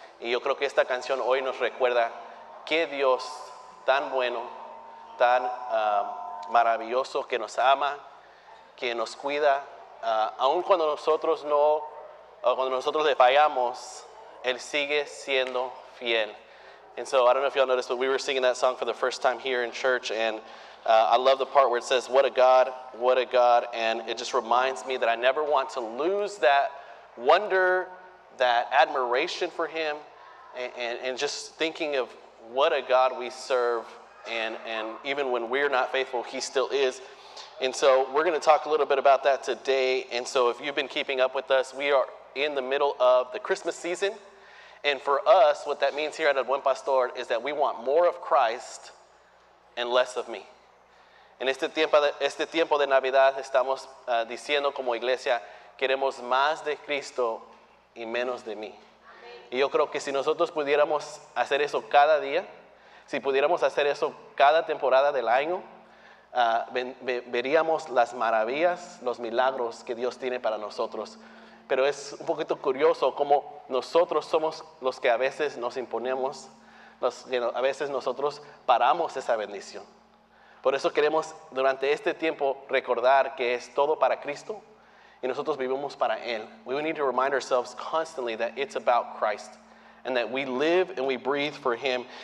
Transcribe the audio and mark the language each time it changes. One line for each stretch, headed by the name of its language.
Spanish: Y yo creo que esta canción hoy nos recuerda qué Dios tan bueno, tan maravilloso, que nos ama, que nos cuida, aun cuando nosotros le fallamos, Él sigue siendo fiel.
English: And so I don't know if y'all noticed, but we were singing that song for the first time here in church, and I love the part where it says, what a God, and it just reminds me that I never want to lose that wonder, that admiration for Him, and just thinking of what a God we serve, and even when we're not faithful, He still is. And so we're going to talk a little bit about that today. And so if you've been keeping up with us, we are in the middle of the Christmas season. And for us, what that means here at El Buen Pastor is that we want more of Christ and less of me.
Spanish: En este tiempo de Navidad estamos diciendo como iglesia, queremos más de Cristo y menos de mí. Y yo creo que si nosotros pudiéramos hacer eso cada día, si pudiéramos hacer eso cada temporada del año, veríamos las maravillas, los milagros que Dios tiene para nosotros. Pero es un poquito curioso cómo nosotros somos los que a veces nos imponemos, a veces nosotros paramos esa bendición. Por eso queremos durante este tiempo recordar que es todo para Cristo y nosotros vivimos para Él.
English: We need to remind ourselves constantly that it's about Christ and that we live and we breathe for Him.